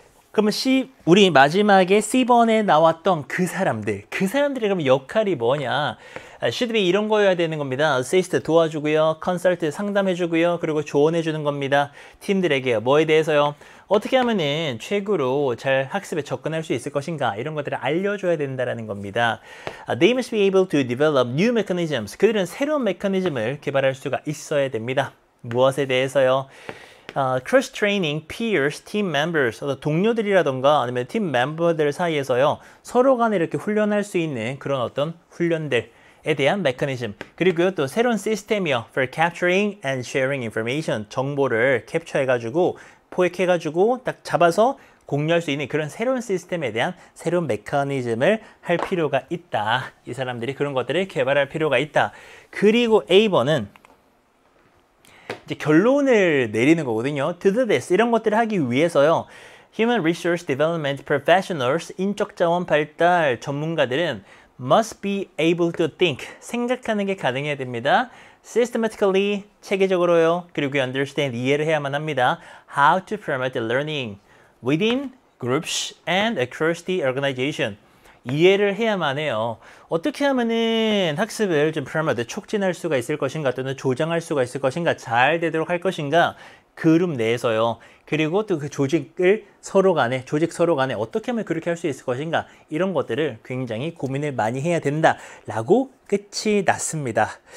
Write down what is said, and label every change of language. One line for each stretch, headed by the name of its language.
Korean: 그러면 우리 마지막에 C번에 나왔던 그 사람들의 그럼 역할이 뭐냐?
English: should be
Korean: 이런 거여야 되는 겁니다. assist 도와주고요. consult 상담해주고요. 그리고 조언해주는 겁니다. 팀들에게요. 뭐에 대해서요? 어떻게 하면은 최고로 잘 학습에 접근할 수 있을 것인가, 이런 것들을 알려줘야 된다는 겁니다.
English: They must be able to develop new mechanisms.
Korean: 그들은 새로운 메커니즘을 개발할 수가 있어야 됩니다. 무엇에 대해서요?
English: cross training peers, team members,
Korean: 동료들이라던가 아니면 팀 멤버들 사이에서요, 서로 간에 이렇게 훈련할 수 있는 그런 어떤 훈련들에 대한 메커니즘, 그리고요 또 새로운 시스템이요,
English: for capturing and sharing information,
Korean: 정보를 캡처해가지고 포획해가지고 딱 잡아서 공유할 수 있는 그런 새로운 시스템에 대한 새로운 메커니즘을 할 필요가 있다. 이 사람들이 그런 것들을 개발할 필요가 있다. 그리고 A번은 이제 결론을 내리는 거거든요.
English: To do this,
Korean: 이런 것들을 하기 위해서요,
English: Human Resource Development Professionals,
Korean: 인적 자원 발달 전문가들은
English: must be able to think,
Korean: 생각하는 게 가능해야 됩니다. Systematically, 체계적으로요. 그리고 understand, 이해를 해야만 합니다.
English: How to promote learning within groups and across the organization.
Korean: 이해를 해야만 해요. 어떻게 하면은 학습을 좀 promote, 촉진할 수가 있을 것인가, 또는 조장할 수가 있을 것인가, 잘 되도록 할 것인가, 그룹 내에서요. 그리고 또 그 조직 서로 간에 어떻게 하면 그렇게 할 수 있을 것인가, 이런 것들을 굉장히 고민을 많이 해야 된다라고 끝이 났습니다.